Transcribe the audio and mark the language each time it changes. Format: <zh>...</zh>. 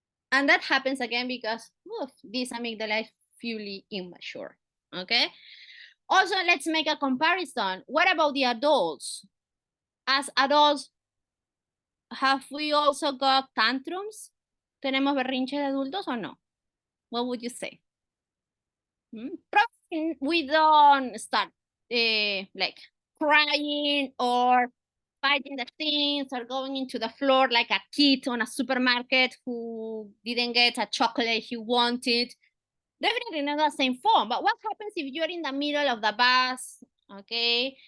<en>And that happens again because this amygdala is fully immature, okay? Also, let's make a comparison. What about the adults? As adults, have we also got tantrums?</en> <es>¿Tenemos berrinches de adultos or no?</es> <en>What would you say? Probably we don't start like crying or fighting the things or going into the floor like a kid on a supermarket who didn't get a chocolate he wanted. Definitely not the same form. But what happens if you're in the middle of the bus, okay?</en>